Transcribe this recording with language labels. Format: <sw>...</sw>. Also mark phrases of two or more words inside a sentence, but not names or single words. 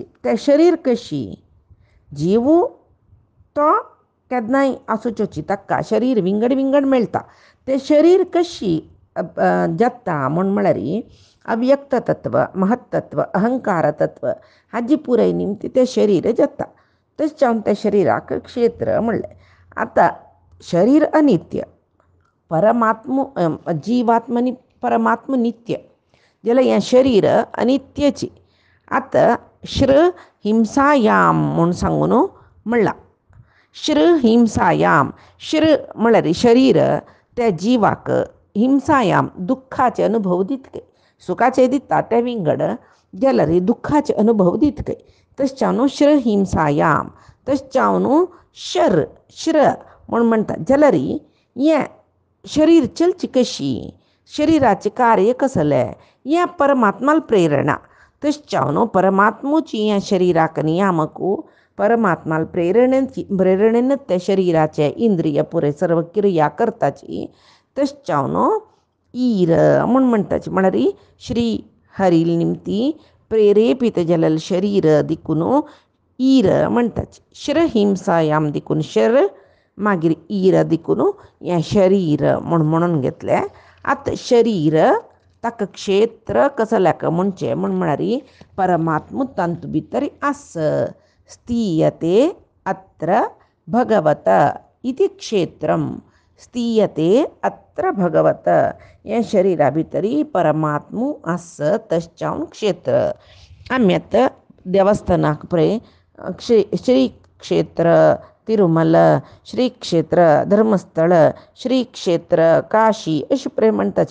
<kok>तें शरीर कशी जीव तो केन्नाय आसूचोची ताका शरीर विंगड विंगड मेळटा. तें शरीर कशी जाता म्हळ्यार अव्यक्त तत्व महत्तत्व अहंकार तत्व हाजी पुराय निमती तें शरीर जाता. तशें जावन त्या शरिराक क्षेत्र म्हणलें. आतां शरीर अनित्य परमात्म जिवात्मनी परमात्म नित्य जाल्यार हें शरीर अनित्यची. आतां</kok> <sa>श्र हिंसायाम</sa> <kok>म्हूण सांगून म्हणलां.</kok> <sa>श्र हिंसायाम</sa> <kok>श्र म्हळ्यार शरीर त्या जिवाक हिंसायाम दुख्खाचे अनुभव दितके. सुखाचे दिता ते विंगड जाल्यार दुख्खाचे अनुभव दितके. तशें जावन</kok> <sa>श्र हिंसायाम</sa> <kok>तशें जावन श्र म्हूण म्हणटा. जाल्यार हें शरीर चलची कशी शरिराचें कार्य कसलें हें परमात्माल प्रेरणा. तशें जावन परमात्मूची ह्या शरिराक नियामक परमात्माल प्रेरणेन त्या शरिराचे इंद्रिय पुरे सर्व क्रिया करताची. तशें जावन ईर म्हूण म्हणटाची. म्हळ्यार श्री हरी निमती प्रेरेपीत जाल्लें शरीर देखून ईर म्हणटाची.</kok> <sa>श्र हिंसायाम</sa> <kok>देखून शर मागीर ईर देखून हें शरीर म्हणून घेतलें. आतां शरीर ताका क्षेत्र कसल्याक म्हणचें म्हळ्यार परमात्म तंतू भितर आस.</kok> <sa>स्थीयते अत्र भगवत इति क्षेत्रम. स्थीयते अत्र भगवत</sa> <kok>हें शरिरा भितर परमात्म आस. तशें जावन क्षेत्र. आमी आतां देवस्थानाक पळय श्री क्षेत्र तिरुमल श्री क्षेत्र धर्मस्थळ श्री क्षेत्र काशी अशें पळय म्हणटाची.</kok>